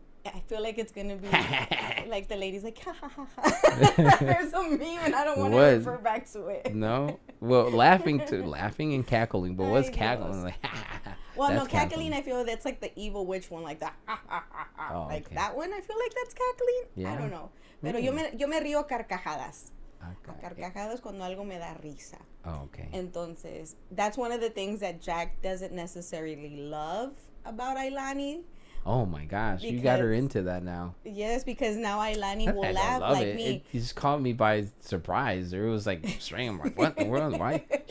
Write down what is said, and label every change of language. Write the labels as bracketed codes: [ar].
[en] I feel like it's gonna be like the lady's like ha ha ha ha. There's a meme and I don't want to refer back to it. No. Well, laughing and cackling, but what's cackling? Like well, no, cackling. I feel that's like the evil witch one, like that. Like that one. I feel like that's cackling. Yeah. I don't know. [es] Pero yo me río carcajadas. Okay. Carcajadas cuando algo me da risa. [en] Oh, okay. Entonces, that's one of the things that Jack doesn't necessarily love about Ailani. Oh my gosh, you got her into that now. Yes, because now Ailani will laugh like me. He just caught me by surprise. Or it was like strange. I'm like, what in the world? Why?